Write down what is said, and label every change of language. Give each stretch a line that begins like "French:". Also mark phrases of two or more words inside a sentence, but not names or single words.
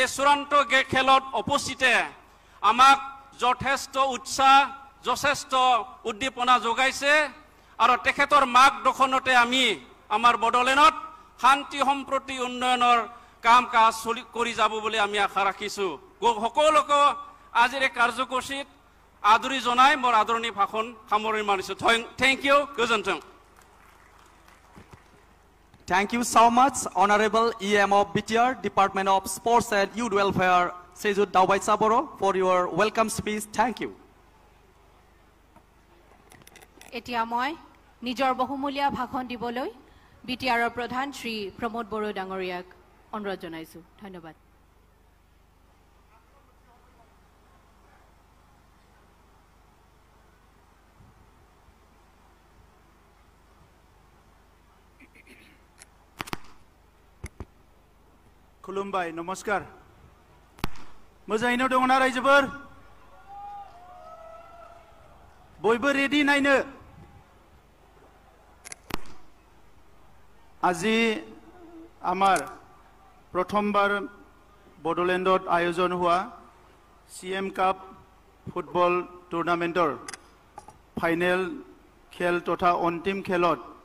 Assamese: চূড়ান্ত খেলত উপস্থিতে আমাক যথেষ্ট উৎসাহ যথেষ্ট উদ্দীপনা যোগাইছে আৰু তেখেতৰ মাৰ্গদৰ্শনতে আমি আমাৰ বড়োলেণ্ডত শান্তি সম্প্ৰতি উন্নয়নৰ কাম কাজ কৰি যাব বুলি আমি আশা ৰাখিছো সকলোকে আজিৰ এই কাৰ্যসূচীত আদৰি জনাই মোৰ আদৰণি ভাষণ সামৰণি মাৰিছো
English: thank you
Assamese: গোজন্টং
English: Thank you so much, Honorable EM of BTR, Department of Sports and Youth Welfare, Sejut Daubai Saboro, for your welcome speech. Thank you.
Assamese: এতিয়া মই নিজৰ বহুমূলীয়া ভাষণ দিবলৈ বিটিআৰৰ প্ৰধান শ্ৰী প্ৰমোদ বড়ো ডাঙৰীয়াক অনুৰোধ জনাইছো ধন্যবাদ
Bodo: खुलुमबाय नमस्कार मोजाङैनो दङना रायजोफोर बयबो रेडि नायनो
Assamese: আজি আমাৰ প্ৰথমবাৰ বড়োলেণ্ডত আয়োজন হোৱা CM কাপ ফুটবল টুৰ্ণামেণ্টৰ ফাইনেল খেল তথা অন্তিম খেলত